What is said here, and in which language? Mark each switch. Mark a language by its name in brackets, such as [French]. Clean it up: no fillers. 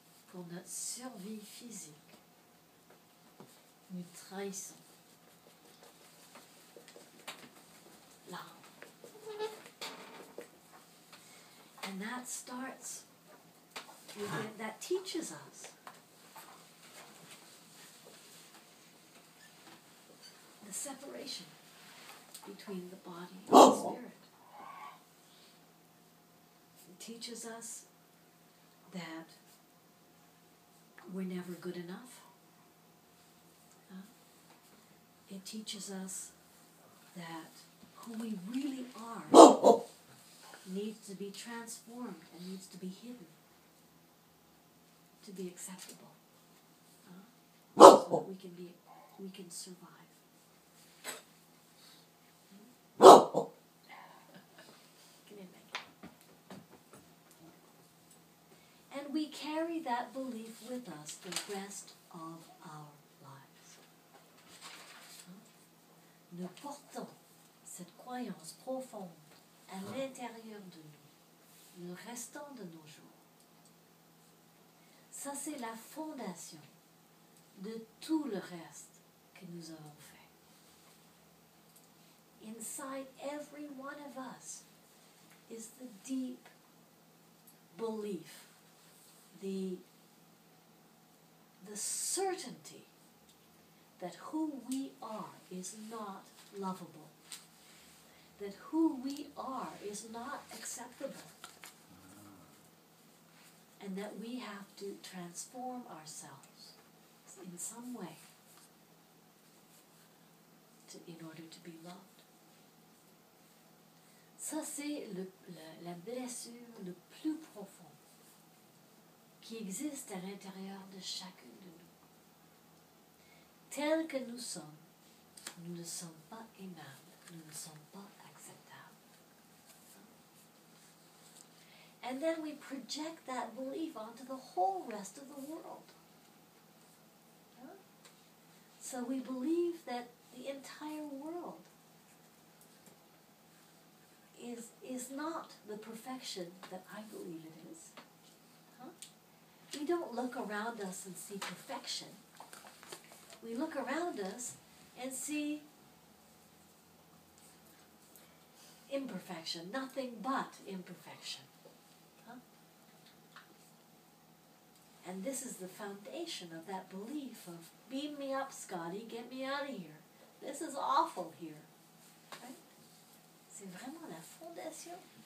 [French] Pour notre survie physique, nous trahissons l'âme. [English] And that starts, that teaches us the separation between the body and the spirit. It teaches us that we're never good enough. It teaches us that who we really are needs to be transformed and needs to be hidden to be acceptable, so that we can survive. And we carry that belief with us the rest of our lives. [French] Nous portons cette croyance profonde à l'intérieur de nous, le restant de nos jours. Ça, c'est la fondation de tout le reste que nous avons fait. [English] Inside every one of us is the deep belief, the certainty that who we are is not lovable, that who we are is not acceptable, and that we have to transform ourselves in some way in order to be loved. [French] Ça, c'est la blessure le plus profond qui existe à l'intérieur de chacune de nous. Tels que nous sommes, nous ne sommes pas aimables, nous ne sommes pas acceptables. [English] And then we project that belief onto the whole rest of the world. So we believe that the entire world is perfection that I believe it is. Huh? We don't look around us and see perfection. We look around us and see imperfection, nothing but imperfection. Huh? And this is the foundation of that belief of, beam me up, Scotty, get me out of here. This is awful here. Right? [French] C'est vraiment la fondation.